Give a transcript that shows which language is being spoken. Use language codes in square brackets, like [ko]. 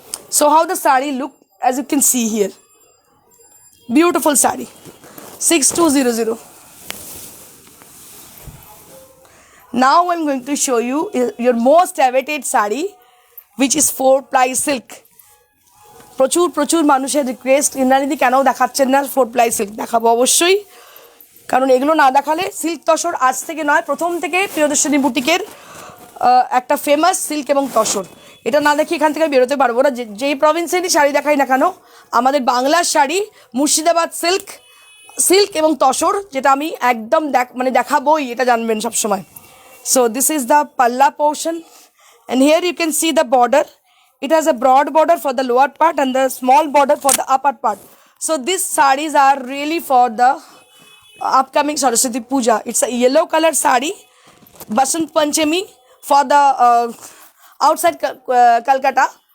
[en] So how the sari look, as you can see here, beautiful sari, 6200. Now I'm going to show you your most awaited sari, which is 4-ply silk. [bn] প্রচুর মানুষের request, ইন্দ্রাণীদি কেন দেখাচ্ছেন না 4-ply silk। দেখাবো অবশ্যই, কারণ এগুলো না দেখালে, সিল্ক তসর আজ থেকে নয়, প্রথম থেকে প্রিয়দর্শিনী বুটিকের একটা ফেমাস সিল্ক এবং তসর, এটা না দেখি এখান থেকে বেরোতে পারবো না। যেই প্রভিন্সেরই শাড়ি দেখাই না কেন, আমাদের বাংলার শাড়ি মুর্শিদাবাদ সিল্ক এবং তসর, যেটা আমি একদম দেখাবোই, এটা জানবেন সবসময়। [en] So this is the palla portion, and here you can see the border. It has a broad border for the lower part and the small border for the upper part. So these sarees are really for the upcoming Saraswati Puja. It's a yellow color sari, Basant Panchami for the outside Calcutta.